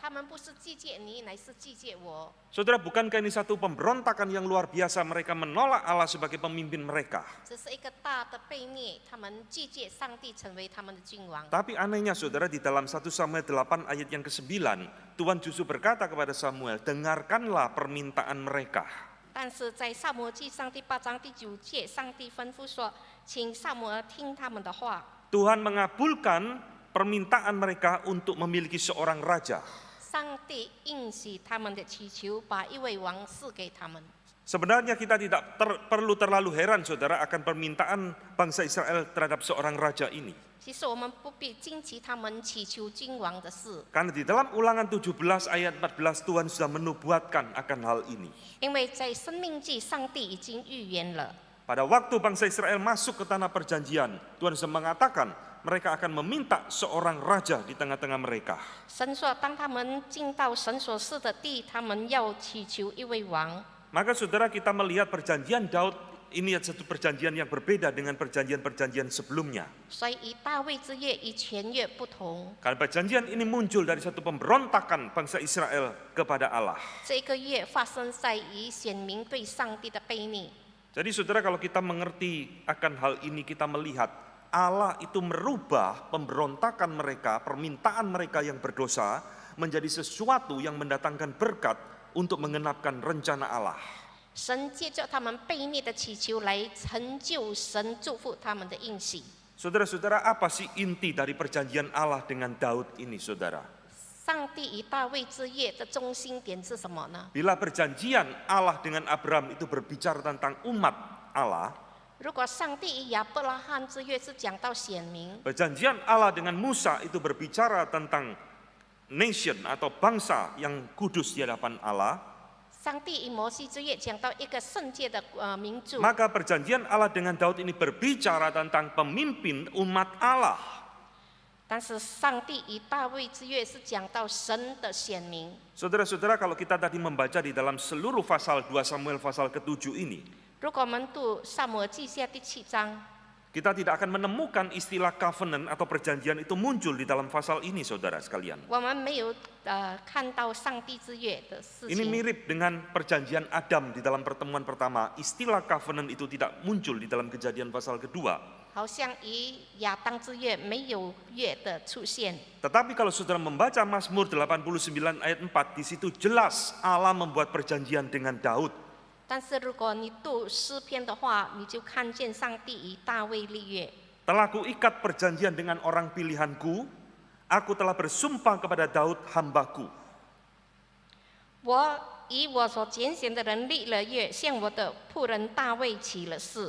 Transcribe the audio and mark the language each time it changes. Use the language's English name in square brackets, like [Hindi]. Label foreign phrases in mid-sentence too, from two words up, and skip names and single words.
[Indonesian] Saudara, bukankah ini satu pemberontakan yang luar biasa? Mereka menolak Allah sebagai pemimpin mereka. Tapi anehnya saudara, di dalam 1 Samuel 8 ayat yang ke-9, Tuhan justru berkata kepada Samuel, dengarkanlah permintaan mereka. [Chinese] 但是在撒母耳记上第8章第9节，上帝吩咐说，请撒母耳听他们的话。 [Indonesian] Tuhan mengabulkan permintaan mereka untuk memiliki seorang raja. [Chinese] 上帝应许他们的祈求，把一位王赐给他们。 [Indonesian] Sebenarnya kita tidak perlu terlalu heran saudara akan permintaan bangsa Israel terhadap seorang raja ini. [Chinese] 其实我们不必惊奇他们祈求君王的事， [Indonesian] Karena di dalam Ulangan 17 ayat 14 Tuhan sudah menubuatkan akan hal ini. [Chinese] 因为在申命记，上帝已经预言了。 [Indonesian] Pada waktu bangsa Israel masuk ke tanah perjanjian, Tuhan sudah mengatakan mereka akan meminta seorang raja di tengah-tengah mereka. [Chinese] 神说，当他们进到神所赐的地，他们要祈求一位王。 [Indonesian] Maka saudara, kita melihat perjanjian Daud ini satu perjanjian yang berbeda dengan perjanjian-perjanjian sebelumnya. [Chinese] 所以以大卫之约与前约不同。 [Indonesian] Karena perjanjian ini muncul dari satu pemberontakan bangsa Israel kepada Allah. [Chinese] 这个约发生在以显明对上帝的悖逆。 [Indonesian] Jadi saudara, kalau kita mengerti akan hal ini, kita melihat Allah itu merubah pemberontakan mereka, permintaan mereka yang berdosa menjadi sesuatu yang mendatangkan berkat untuk mengenapkan rencana Allah. [Chinese] 神借着他们悖逆的祈求来成就神祝福他们的应许。 [Indonesian] Saudara-saudara, apa sih inti dari perjanjian Allah dengan Daud ini, saudara? [Chinese] 上帝与大卫之约的中心点是什么呢？ [Indonesian] Bila perjanjian Allah dengan Abraham itu berbicara tentang umat Allah, [Chinese] 如果上帝与亚伯拉罕之约是讲到显明， [Indonesian] perjanjian Allah dengan Musa itu berbicara tentang nation atau bangsa yang kudus di hadapan Allah, [Chinese] 上帝与摩西之约讲到一个圣洁的民族， [Indonesian] maka perjanjian Allah dengan Daud ini berbicara tentang pemimpin umat Allah. [Chinese] 但是上帝与大卫之约是讲到神的显明。 [Indonesian] Saudara-saudara, kalau kita tadi membaca di dalam seluruh pasal 2 Samuel pasal ke-7 ini, [Chinese] 如果我们读撒母耳记下第7章， [Indonesian] kita tidak akan menemukan istilah covenant atau perjanjian itu muncul di dalam pasal ini, saudara sekalian. [Chinese] 我们没有看到上帝之约的事 [Indonesian] Ini [Chinese] 情。 [Indonesian] mirip dengan perjanjian Adam di dalam pertemuan pertama. Istilah covenant itu tidak muncul di dalam Kejadian pasal kedua. [Chinese] 好像与亚当之约没有约的出现。 [Indonesian] Tetapi kalau saudara membaca Mazmur 89 ayat 4, di situ jelas Allah membuat perjanjian dengan Daud. [Chinese] 但是如果你读诗篇的话，你就看见上帝与大卫立约。 [Indonesian] Telah kuikat perjanjian dengan orang pilihanku, aku telah bersumpah kepada Daud hambaku. [Chinese] 我以我所拣选的人立了约，向我的仆人大卫起了誓。